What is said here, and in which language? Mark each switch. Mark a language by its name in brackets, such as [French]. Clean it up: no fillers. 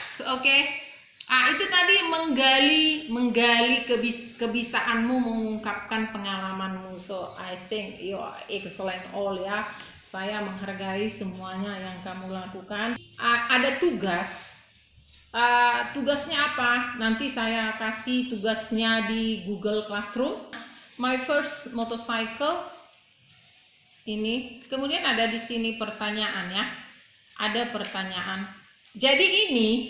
[Indonesian] Oke. Itu tadi menggali kebisaanmu mengungkapkan pengalamanmu. [English] So I think you are excellent all ya. [Indonesian] Saya menghargai semuanya yang kamu lakukan. Ada tugas. Tugasnya apa? Nanti saya kasih tugasnya di Google Classroom. [English] My first motorcycle ini. [Indonesian] Kemudian ada di sini pertanyaan ya. Ada pertanyaan. Jadi ini